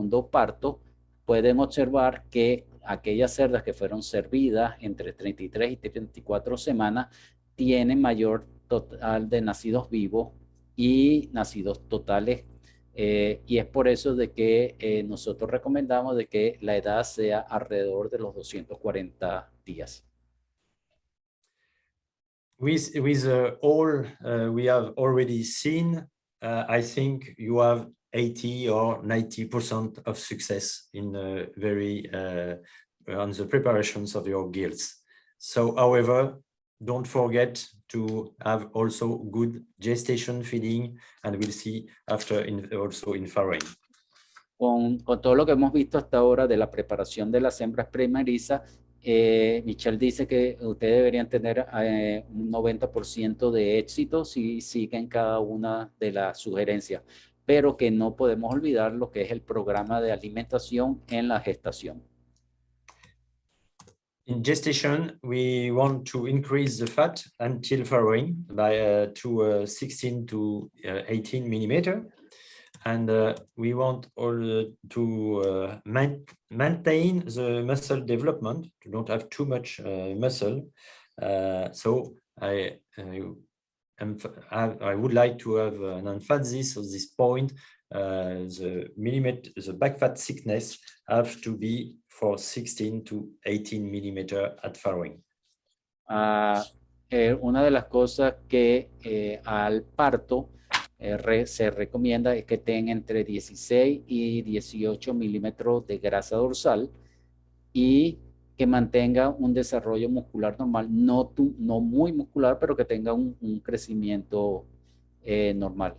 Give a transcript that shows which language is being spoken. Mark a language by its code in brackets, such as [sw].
[es] parto, pueden observar que aquellas cerdas que fueron servidas entre 33 y 34 semanas tienen mayor total de nacidos vivos y nacidos totales, y es por eso de que nosotros recomendamos de que la edad sea alrededor de los 240 días. [en] With all we have already seen, I think you have 80 or 90% of success in very on the preparations of your gills. So, however, don't forget to have also good gestation feeding, and we'll see after also in farrowing. [es] Con todo lo que hemos visto hasta ahora de la preparación de las hembras primerizas, Michel dice que ustedes deberían tener un 90% de éxito si siguen cada una de las sugerencias, pero que no podemos olvidar lo que es el programa de alimentación en la gestación. [en] In gestation, we want to increase the fat until farrowing by to 16 to 18 millimeter. And we want all to maintain the muscle development, to don't have too much muscle. So I would like to have an emphasis on this point. The back fat thickness have to be for 16 to 18 millimeter at farrowing. [es] Una de las cosas que al parto se recomienda es que tengan entre 16 y 18 milímetros de grasa dorsal y que mantenga un desarrollo muscular normal, no muy muscular, pero que tenga un crecimiento normal.